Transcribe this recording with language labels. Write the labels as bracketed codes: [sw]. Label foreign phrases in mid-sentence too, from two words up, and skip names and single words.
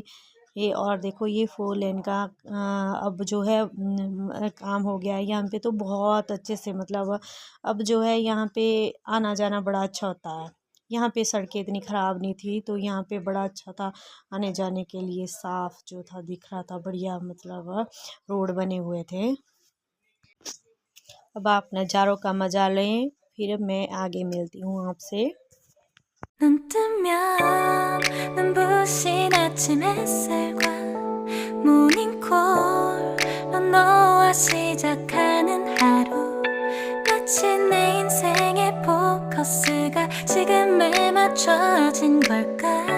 [hi] ये और देखो ये 4 लेन का अब जो है काम हो गया है यहाँ पे, तो बहुत अच्छे से, मतलब अब जो है यहाँ पे आना जाना बड़ा अच्छा होता है। यहाँ पे सड़कें इतनी ख़राब नहीं थी, तो यहाँ पे बड़ा अच्छा था आने जाने के लिए, साफ़ जो था दिख रहा था बढ़िया, मतलब रोड बने हुए थे। अब आप नज़ारों का मज़ा लें, फिर मैं आगे मिलती हूँ आपसे। [ko] 눈 뜨면 눈부신 아침 햇살과 모닝콜로 너와 시작하는 하루, 마치 내 인생의 포커스가 지금에 맞춰진 걸까.